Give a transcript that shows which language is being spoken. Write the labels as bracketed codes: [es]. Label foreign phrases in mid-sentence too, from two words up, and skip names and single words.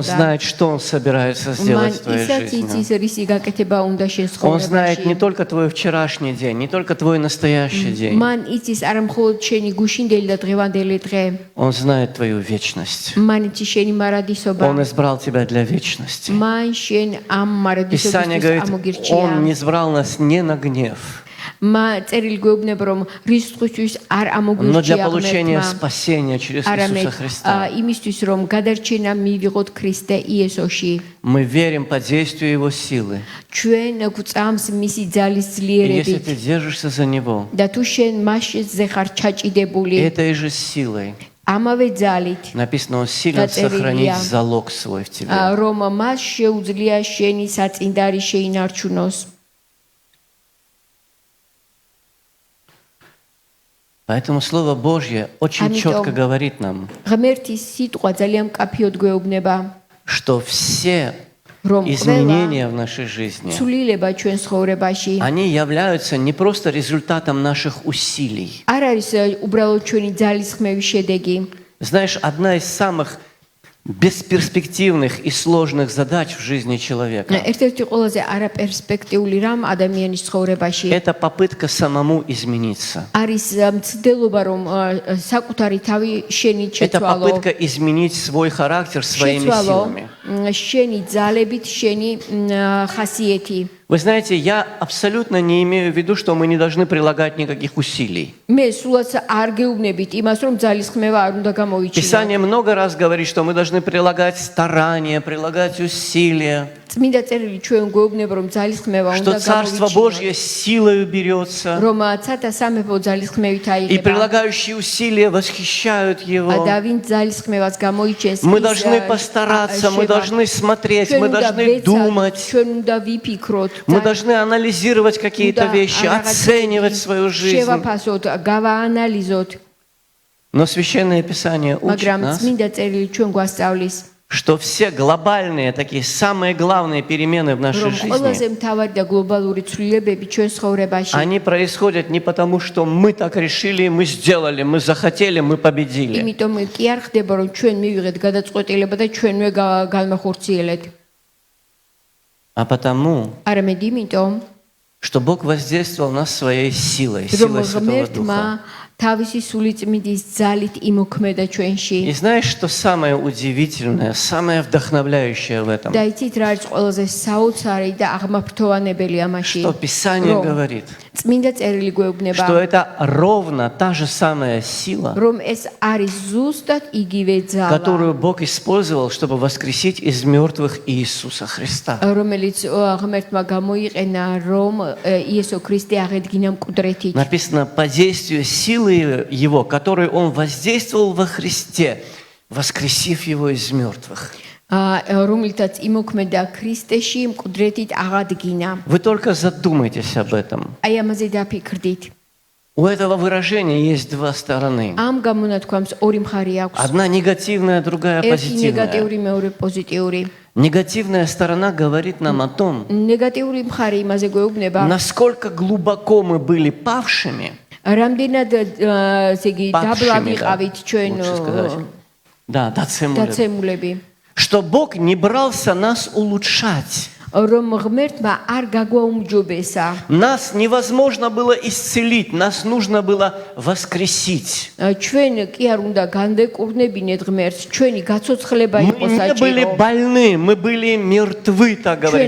[ka] იცოდა. [ru] знает, что Он собирается [ka] მან [ru] сделать в твоей [ka] ისაც [ru] жизни. [ka] იცის რისი გაკეთება უნდა შენ [ru] Он знает не [ka] ცხოვრებაში. [ru] только твой вчерашний день, не только твой настоящий день. [ka] მან იცის არა მხოლოდ შენი გუშინდელი და დღევანდელი დღე. [ru] Он знает твою вечность. [ka] მან იცის შენი მარადისობა. [ru] Он избрал тебя для вечности. [ka] მან შენ ამ [ru] Писание [ka] მარადისობისთვის [ru] говорит, [ka] ამოგირჩია. [ru] Он не избрал нас не на гнев, [ka] წერილი გვეუბნება რომ რისხვისთვის არ [ru] но для [ka] ამოგირჩია [ru] получения [ka] ღმერთმა, [ru] спасения через [ka] არამედ [ru] Иисуса Христа. [ka] იმისთვის რომ გადარჩენა მივიღოთ ქრისტე იესოში. [ru] Мы верим по действию Его силы. [ka] ჩვენ გვწამს მისი ძალის [ru] И если [ka] ძლიერებით [ru] ты держишься за Него, [ka] და თუ შენ მასზე ხარ ჩაჭიდებული [ru] этой же силой [ka] ამავე ძალით [ru] написано, Он силен сохранить залог свой в тебе. [ka] რომ მას შეუძლია შენი საწინდარი შეინარჩუნოს. [ru] Поэтому Слово Божье очень Аминь. четко говорит нам, [ka] ღმერთის სიტყვა ძალიან მკაფიოდ გვეუბნება [ru] что все [ka] რომ [ru] изменения в нашей жизни, [ka] ცვლილება ჩვენ ცხოვრებაში [ru] они являются не просто результатом наших усилий. [ka] არ არის უბრალოდ ჩვენი ძალისხმევის შედეგი. [ru] Знаешь, одна из самых бесперспективных и сложных задач в жизни человека [ka] ერთ-ერთი ყველაზე არაპერსპექტიული რამ ადამიანის ცხოვრებაში – [ru] это попытка самому измениться. [ka] არის მცდელობა რომ საკუთარი თავი შენით [ru] Это [ka] შეცვალო. [ru] попытка изменить свой характер своими силами. [ka] შენი ძალებით შენი ხასიეთი. [ru] Вы знаете, я абсолютно не имею в виду, что мы не должны прилагать никаких усилий. [ka] მე სულაც არ გეუბნებით იმას რომ ძალისხმევა არ უნდა გამოიჩინო. [ru] Писание много раз говорит, что мы должны прилагать старания, прилагать усилия, [ka] წმინდა წერილი ჩვენ გვეუბნება რომ ძალისხმევა [ru] что [ka] უნდა [ru] Царство [ka] გამოიჩინო. [ru] Божье силою берется, [ka] რომ цата სამეფო ძალისხმევით [ru] и [ka] აიღება. [ru] прилагающие усилия восхищают Его. [ka] და ვინც ძალისხმევას გამოიჩენს [ru] Мы [ka] ის, [ru] должны постараться, мы [ka] შევა. [ru] должны смотреть, [ka] ჩვენ [ru] мы [ka] უნდა [ru] должны [ka] ვეცადოთ, [ru] думать, [ka] ჩვენ უნდა ვიფიქროთ, [ru] мы должны анализировать какие-то вещи, оценивать свою жизнь. [ka] შევაფასოთ, გავაანალიზოთ, [ru] Но Священное Писание учит [ka] მაგრამ [ru] нас, [ka] წმინდა წერილი ჩვენ გვასწავლის, [ru] что все глобальные, такие самые главные перемены в нашей [ka] რომ ყველაზე [ru] жизни, [ka] მთავარი და გლობალური ცვლილებები ჩვენ ცხოვრებაში [ru] они происходят не потому, что мы так решили, мы сделали, мы захотели, мы победили. [ka] იმიტომ კი არ ხდება რომ ჩვენ მივიღეთ გადაწყვეტილება და ჩვენვე განმახორციელეთ. [ru] А потому, [ka] არამედ იმიტომ, [ru] что Бог воздействовал на нас своей силой, [ka] რომ [ru] силой Святого [ka] ღმერთმა [ru] Духа. [ka] თავისი სულიწმიდის ძალით იმოქმედა ჩვენში. [ru] И знаешь, что самое удивительное, самое вдохновляющее в этом? [ka] და იცით რა არის ყველაზე საოცარი და აღმაფრთოვანებელი ამაში? [ru] Что Писание [ka] რომ [ru] говорит, [ka] წმინდა წერილი გვეუბნება, [ru] что это ровно та же самая сила, [ka] რომ ეს არის ზუსტად იგივე ძალა, [ru] которую Бог использовал, чтобы воскресить из мертвых Иисуса Христа. [ka] რომელიც ღმერთმა გამოიყენა, რომ იესო ქრისტე აღედგინა მკვდრეთით. [ru] Написано, по действию силы Его, которую Он воздействовал во Христе, воскресив Его из мертвых. [ka] რომელთაც იმოქმედა ქრისტეში მკვდრეთით აღადგინა. [ru] Вы только задумайтесь об этом. [ka] აი ამაზე დაფიქრდით. [ru] У этого выражения есть две стороны. [ka] ამ გამონათქვამს ორი მხარი აქვს. [ru] Одна негативная, другая [ka] ერთი [ru] позитивная. [ka] ნეგატიური, მეორე პოზიტიური. [ru] Негативная сторона говорит нам о том, [ka] ნეგატიური მხარი იმაზე გვეუბნება, [ru] насколько глубоко мы были павшими, [ka] რამდენად ესე იგი დაბლა ვიყავით ჩვენ [ru] лучше сказать. Да, [ka] დაცემულები. [ru] что Бог не брался нас улучшать. [ka] რომ ღმერთმა არ გაგვაუმჯობესა. [ru] Нас невозможно было исцелить, нас нужно было воскресить. [ka] ჩვენ კი არ უნდა განვეკურნებინეთ ღმერთს, ჩვენი გაცოცხლება [ru] Мы [ka] იყო [ru] не были [ka] საჭირო. [ru] больны, мы были мертвы, так говорит